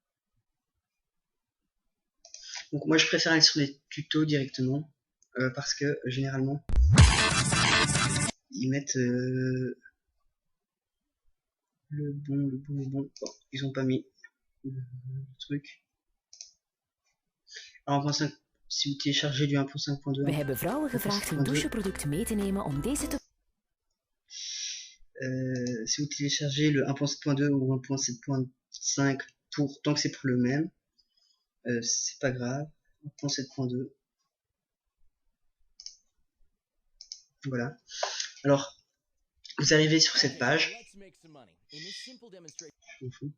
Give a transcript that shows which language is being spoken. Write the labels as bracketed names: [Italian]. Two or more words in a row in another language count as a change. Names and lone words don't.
[French] Donc moi je préfère aller sur les tutos directement parce que généralement ils mettent le bon. Bon, ils ont pas mis le truc. Alors 1.5, si vous téléchargez du 1.5.2. [Dutch] We hebben vrouwen gevraagd hun doucheproduct mee te nemen om deze te... [French] si vous téléchargez le 1.7.2 ou 1.7.5 tant que c'est pour le même, c'est pas grave. 1.7.2. Voilà. Alors, vous arrivez sur cette page. Je m'en fous.